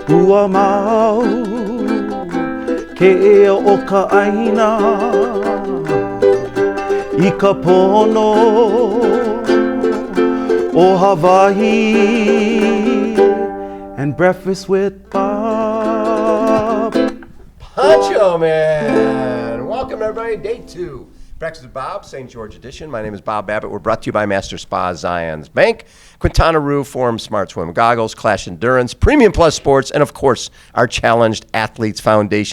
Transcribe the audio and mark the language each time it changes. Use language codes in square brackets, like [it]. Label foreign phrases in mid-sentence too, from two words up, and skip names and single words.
[haw] ua mau ke ea o ka aina I ka pono o Hawaii [en] and breakfast with Bob. Poncho Man! Welcome everybody, day 2. Breakfast with Bob, St. George edition. My name is Bob Babbitt. We're brought to you by Master Spa Zions Bank, Quintana Roo, Forum Smart Swim Goggles, Clash Endurance, Premium Plus Sports, and of course, our Challenged Athletes Foundation.